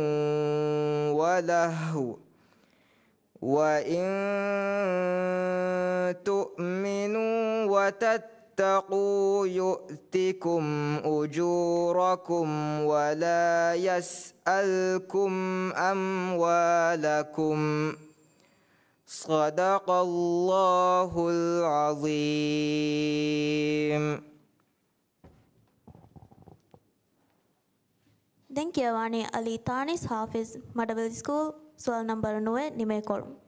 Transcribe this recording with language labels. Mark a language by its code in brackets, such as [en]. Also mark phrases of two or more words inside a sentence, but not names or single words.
[ar] ولهو وإن تؤمنوا وتتقوا يؤتكم أجوركم ولا يسألكم أموالكم صدق الله العظيم. [si] දැන් කියවන්නේ අලි තානිස් හාෆිස් මඩවල ස්කූල් සුවල් නම්බර 9 නිමේකොළ.